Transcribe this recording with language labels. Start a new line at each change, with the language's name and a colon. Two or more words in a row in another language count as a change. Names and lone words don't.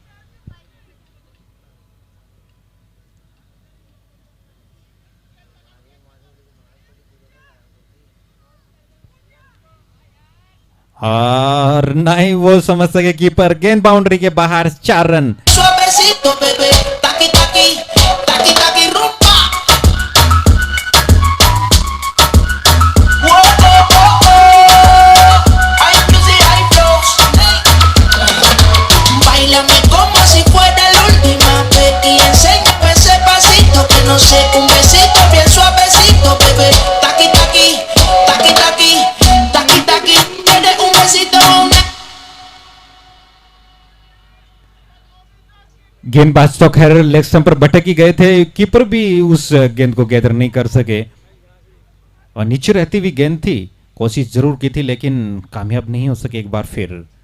Hindi: और नहीं वो समझ सके कीपर, गेंद बाउंड्री के बाहर, 4 रन।
Spanish: Suavecito, bebé, taqui taqui, taqui taqui rumba. Whoa, oh, oh, oh.
English: High music, high flows.
Spanish: Báilame como si fuera la última vez y enséñame ese pasito que no sé, un besito bien suavecito, bebé. Taqui taqui, taqui taqui, taqui taqui. Tienes un besito, una.
Hindi: गेंदबाज तो खैर लेग स्टंप पर भटक ही गए थे, कीपर भी उस गेंद को गैदर नहीं कर सके, और नीचे रहती हुई गेंद थी, कोशिश जरूर की थी लेकिन कामयाब नहीं हो सके एक बार फिर।